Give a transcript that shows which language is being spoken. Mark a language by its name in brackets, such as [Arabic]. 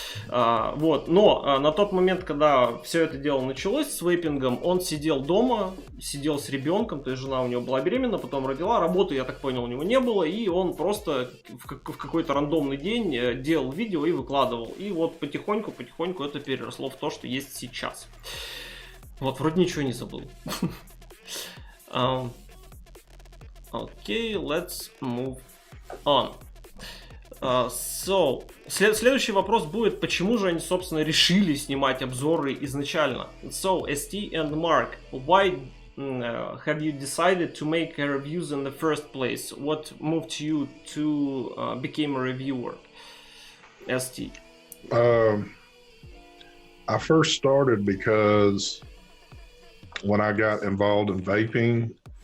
[Russian] Вот, но на тот момент, когда все это дело началось с вейпингом, он сидел дома, сидел с ребенком, то есть жена у него была беременна, потом родила, работы, я так понял, у него не было, и он просто в какой-то рандомный день делал видео и выкладывал. И вот потихоньку это переросло в то, что есть сейчас. Вот, вроде ничего не забыл. [English] Окей, let's move on. [Russian] So, следующий вопрос будет, почему же они, собственно, решили снимать обзоры изначально? [English] So, ST and Mark, why have you decided to make reviews in the first place? What moved you to become a reviewer? ST. I first started because when I got involved in vaping,